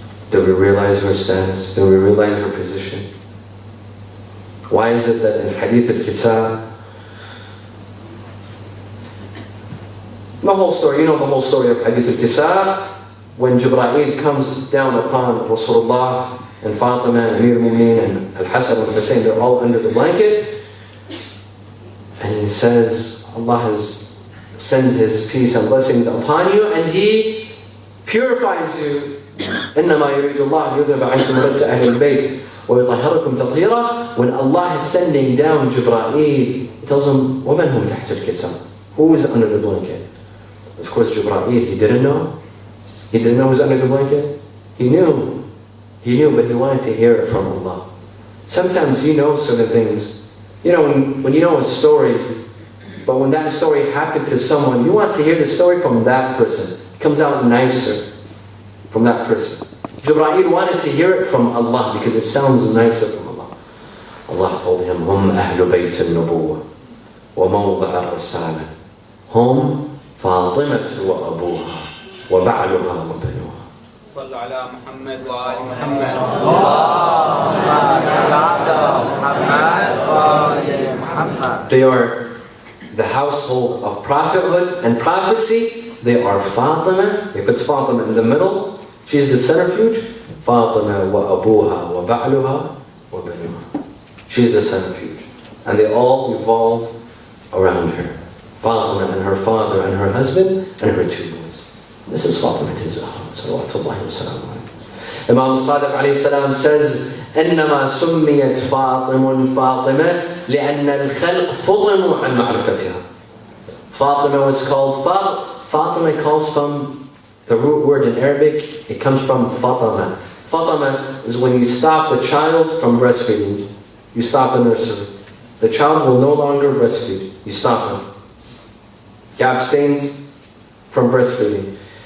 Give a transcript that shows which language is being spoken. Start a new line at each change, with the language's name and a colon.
English: Do we realize her status? Do we realize her position? Why is it that in Hadith al-Kisa, the whole story, you know the whole story of Hadith al-Kisa, when Jibreel comes down upon Rasulullah and Fatima and Amir al-Mu'mineen and Al-Hassan and Hossein, they're all under the blanket, and he says, Allah sends His peace and blessings upon you, and He purifies you.
Arabic: إنما يريد الله يذهب عنكم رجس أهل البيت ويطهركم تطهيرا.
English: When Allah is sending down Jibreel, He tells him,
Arabic: وَمَنْ هُمْ تَحْتَ الْكِسَى?
English: Who is under the blanket? Of course, Jibreel, he didn't know. He didn't know who was under the blanket. He knew, but he wanted to hear it from Allah. Sometimes you know certain things. You know, when you know a story, but when that story happened to someone, you want to hear the story from that person. It comes out nicer from that person. Jibreel wanted to hear it from Allah because it sounds nicer from Allah. Allah told him,
Arabic: هُمْ أَهْلُ بَيْتِ النُّبُوَّةِ وَمَوْضَعَ الرِّسَالَةِ هُمْ فَاطِمَةُ وَأَبُوهَا وَبَعْلُهَا وَبَنُوهَا. صلوا على محمد وآل محمد.
English: They are the household of prophethood and prophecy. They are Fatima. He puts Fatima in the middle. She is the centrifuge.
Arabic: Fatima wa abuha wa ba'luha wa banuha.
English: She is the centrifuge. And they all revolve around her. Fatima and her father and her husband and her two boys. This is Fatima Zahra.
Arabic: Salawatullahi wa salamu alayhi.
English: Imam Sadiq alayhi salam says,
Arabic: إنما سميت فاطمة فاطمة لأن الخلق فطنوا عن معرفتها.
English: Fatima was called Fatima calls from the root word in Arabic. It comes from Fatama. Fatama is when you stop the child from breastfeeding. You stop the nursery. The child will no longer breastfeed. You stop him. He abstains from breastfeeding.